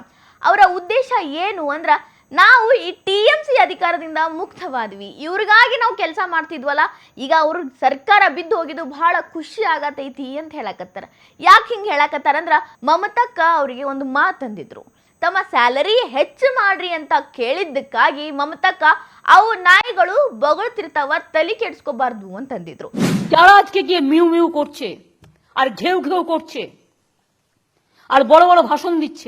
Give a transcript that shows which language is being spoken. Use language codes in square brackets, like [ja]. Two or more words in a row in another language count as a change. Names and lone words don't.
[kn] ಅವರ ಉದ್ದೇಶ ಏನು ಅಂದ್ರ, ನಾವು ಈ ಟಿಎಂಸಿ ಅಧಿಕಾರದಿಂದ ಮುಕ್ತವಾದ್ವಿ, ಇವ್ರಿಗಾಗಿ ನಾವು ಕೆಲಸ ಮಾಡ್ತಿದ್ವಲ್ಲ, ಈಗ ಅವ್ರ ಸರ್ಕಾರ ಬಿದ್ದು ಹೋಗಿದ್ದು ಬಹಳ ಖುಷಿ ಆಗತೈತಿ ಅಂತ ಹೇಳಕತ್ತಾರ. ಯಾಕೆ ಹಿಂಗೆ ಹೇಳಕತ್ತಾರ ಅಂದ್ರ, ಮಮತಕ್ಕ ಅವರಿಗೆ ಒಂದು ಮಾತಂದಿದ್ರು, ತಮ್ಮ ಸ್ಯಾಲರಿ ಹೆಚ್ಚು ಮಾಡ್ರಿ ಅಂತ ಕೇಳಿದ್ದಕ್ಕಾಗಿ ಮಮತಕ್ಕ ಅವು ನಾಯಿಗಳು ಬಗಳ್ತಿರ್ತಾವ, ತಲೆ ಕೆಡ್ಸ್ಕೋಬಾರ್ದು ಅಂತಂದಿದ್ರು. [bn] যারা আজকে গিয়ে মিউ মিউ করছে আর ঘেউ ঘেউ করছে আর বড় বড় ভাষণ দিচ্ছে,